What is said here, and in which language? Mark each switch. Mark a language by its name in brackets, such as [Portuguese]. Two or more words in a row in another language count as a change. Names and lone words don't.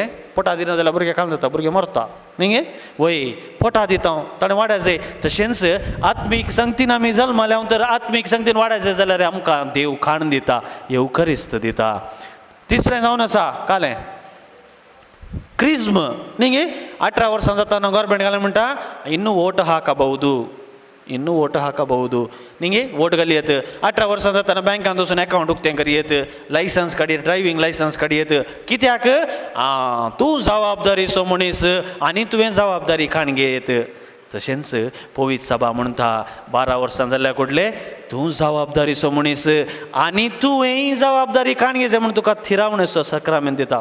[Konkani] पोटा दिना जाल्यार भुरगे काल जाता भुरगे मरता न्ही गे. वय पोटा दिता ताणें वाडा जाय. तशेंच आत्मीक संगतीन आमी जल्मल्या तर आत्मीक संगतीन वाडा जाय जाल्यार आमकां देव खाण दिता येवकारिस्त दिता. तिसरें जावन आसा कालें क्रिस्म न्ही गे. 18 वर्सां जाता गव्हर्मेंट घालें म्हणटा [Kannada] ಇನ್ನೂ ಓಟ್ ಹಾಕಬಹುದು ನಿಂಗೆ ಓಟ್ [Konkani] ಗಲಿಯತ್ 18 वर्सां जाताना बँकांत वचून अकाउंट उक्तें करियत. लायसन्स काडयत. [English] driving licence [Konkani] काडयत. कित्याक तूं जबाबदारीचो मनीस आनी तुवें जबाबदारी खाण घेयत. तशेंच पवित्र सभा म्हणटा 12 वर्सां जाल्ल्या कडले तूं जबाबदारीचो मनीस आनी तुवेंय जबाबदारी खाण घेवचें म्हूण तुका थिरावणेचो सक्रमेंत दिता.